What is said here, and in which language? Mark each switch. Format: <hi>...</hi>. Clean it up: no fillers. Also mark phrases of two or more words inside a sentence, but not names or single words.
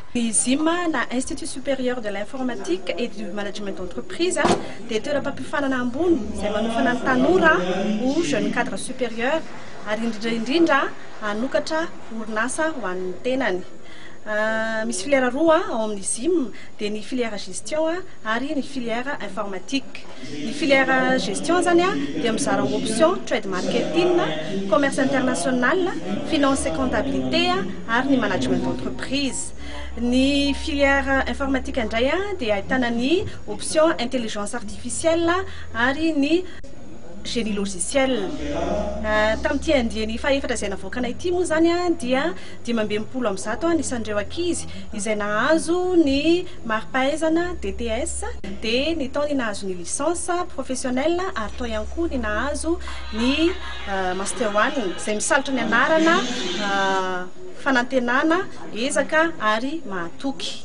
<mg>Isime na Institut supérieur de l'informatique et du management d'entreprise dia toeram-pampihofanana ambony izay manofana ny tanora ho</mg> <fr>jeune cadre supérieur</fr> <mg>ary indrindra hanokatra orinasa ho an'ny tenany. Misy filière roa ao amin'ny Isime dia ny</mg> <fr>filière gestion</fr> <mg>ary ny</mg> <fr>filière informatique.</fr> <mg>Ny</mg> <fr>filière gestion</fr> <mg>zany dia mizara</mg> <fr>option trade marketing, commerce international, finance et comptabilité</fr> <mg>ary ny</mg> <fr>management d'entreprise.</fr> <mg>Ny</mg> <fr>filière informatique</fr> <mg>indray dia ahitana ny</mg> <fr>option intelligence artificielle</fr> <mg>ary ny</mg> <fr>génie logiciel.</fr> <mg>Tamin'ity andiany faefatra izay navoakana ity moa zany dia 520 nisan'ireo ankizy izay nahazo ny mari-pahaizana DTS dia ny taony nahazo ny</mg> <fr>licence professionnelle</fr> <mg>ary tao ihany koa ny nahazo ny master 1 izay misalotra ny anarana fanantenana, ezaka ary mahatoky.</mg>